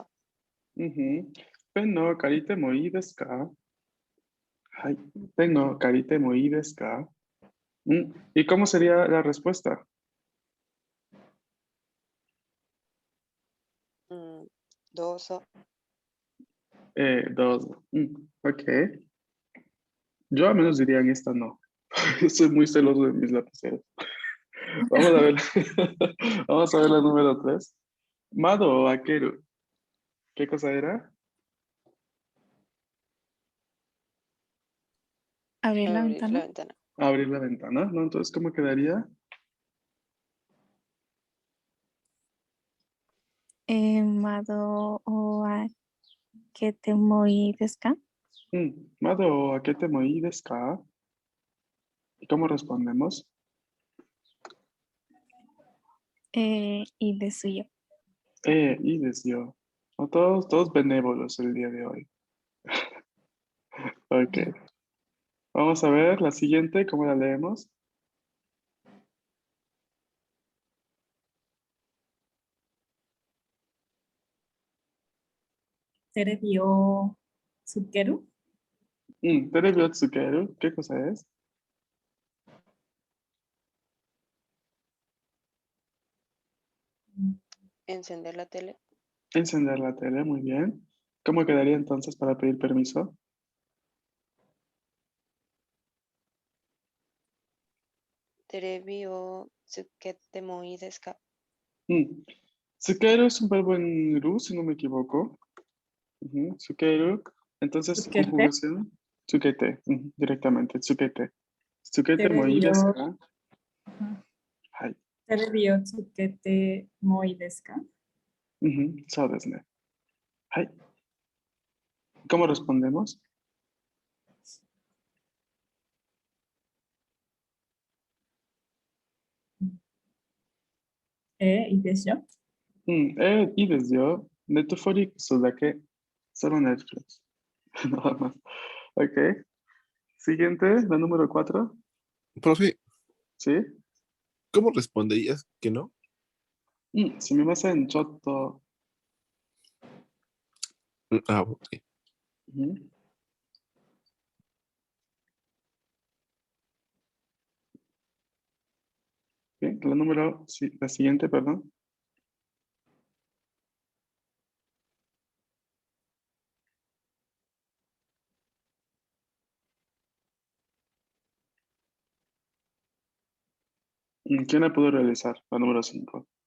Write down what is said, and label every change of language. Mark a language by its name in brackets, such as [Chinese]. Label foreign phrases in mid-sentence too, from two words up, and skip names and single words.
[Japanese] Ujú. ペンの借りてもいいですか？あい、ペンの借りてもいいですか? [Spanish] ¿Y cómo sería la respuesta? Dozo. Dos. Ok. Yo al menos diría en esta no. Yo soy muy celoso de mis lapiceros. Vamos a ver. Vamos a ver la número tres. [Japanese] 窓を開ける. [Spanish] ¿Qué cosa era? Abrir la Abrir la ventana. ventana. Abrir la ventana, ¿no? Entonces, ¿cómo quedaría? [Japanese] 窓を開けてもいいですか? 窓を開けてもいいですか? [Spanish] ¿Y cómo respondemos? Y de suyo. Y deseo. No, todos benévolos el día de hoy. Ok. Vamos a ver la siguiente, ¿cómo la leemos? [Japanese] テレビをつける. テレビつける, [Spanish] ¿qué cosa es? Encender la tele. Encender la tele, muy bien. ¿Cómo quedaría entonces para pedir permiso? [Japanese] テレビをつけてもいいですか? [Spanish] Mm, Tsukeru es un verbo en ru, si no me equivoco. Tsukeru. Entonces, Tsukete. conjugación. Tsukete, directamente, tsukete. [Japanese] つけてもいい [Spanish] Terebi desu o, [Japanese] か？はい. テレビをつけてもいいですか? そうですね。 [Spanish] はい。¿Cómo respondemos? [Japanese] いですよ. いいですよ。Netflix だけ。 [Spanish] Solo Netflix. Nada más. Ok. Siguiente, la número 4. Profe, ¿Sí? ¿cómo responderías que no? [Japanese] すみません、ちょっと。 [Spanish] Ok. Bien, la número, sí, la siguiente, perdón. ¿Quién la pudo realizar? La número 5.